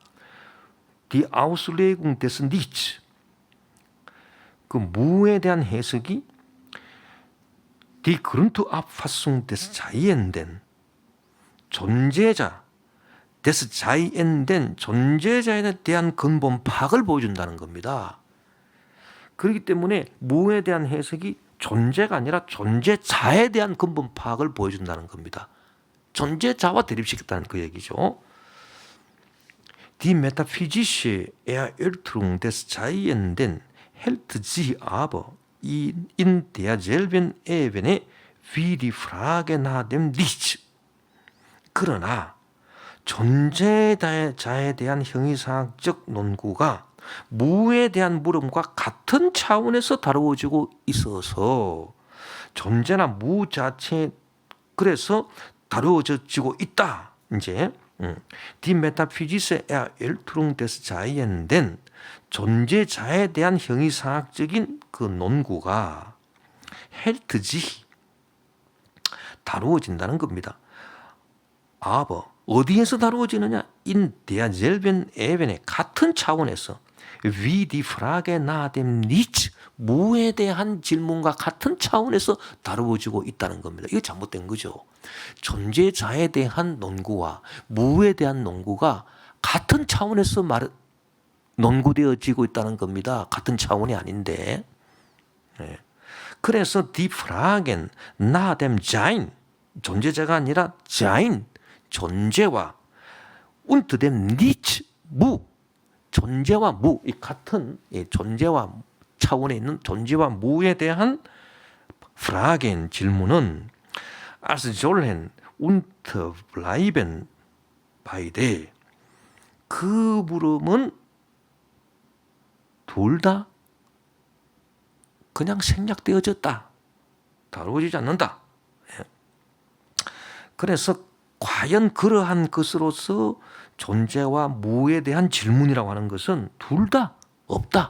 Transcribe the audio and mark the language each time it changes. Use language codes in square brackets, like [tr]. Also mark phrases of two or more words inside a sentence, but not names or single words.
[de] Die Auslegung des Nichts [ko] 그 무에 대한 해석이 [de] Die Grundauffassung des Seienden [ko] 존재자 [de] des Seienden [ko] 존재자에 대한 근본 파악을 보여준다는 겁니다. 그렇기 때문에 무에 대한 해석이 존재가 아니라 존재자에 대한 근본 파악을 보여준다는 겁니다. 존재자와 대립시켰다는 그 얘기죠. [de] Die metaphysische Erörterung des Seienden hält sich aber in derselben Ebene wie die Frage nach dem Nichts. [ko] 그러나 존재자에 대한 형이상학적 논구가 무에 대한 물음과 같은 차원에서 다루어지고 있어서 존재나 무 자체 그래서 다루어지고 있다. 이제 [de] Die Metaphysische Erörterung des Seienden [ko] 존재자에 대한 형이상학적인 그 논구가 [de] hält sich [ko] 다루어진다는 겁니다. aber 어디에서 다루어지느냐? [de] In derselben Ebene [ko] 같은 차원에서 [de] wie die Frage nach dem Nichts [ko] 무에 대한 질문과 같은 차원에서 다루어지고 있다는 겁니다. 이거 잘못된 거죠. 존재자에 대한 논구와 무에 대한 논구가 같은 차원에서 논구되어지고 있다는 겁니다. 같은 차원이 아닌데. 네. 그래서 [de] die Fragen nach dem Sein [ko] 존재자가 아니라 Sein 존재와 [de] und dem Nichts [ko] 무 존재와 무, 이 같은 존재와 차원에 있는 존재와 무에 대한 프라겐 질문은 [de] als sollen und bleiben beide. [ko] 그 물음은 둘 다 그냥 생략되어졌다. 다루어지지 않는다. 그래서 과연 그러한 것으로서 존재와 무에 대한 질문이라고 하는 것은 둘 다 없다.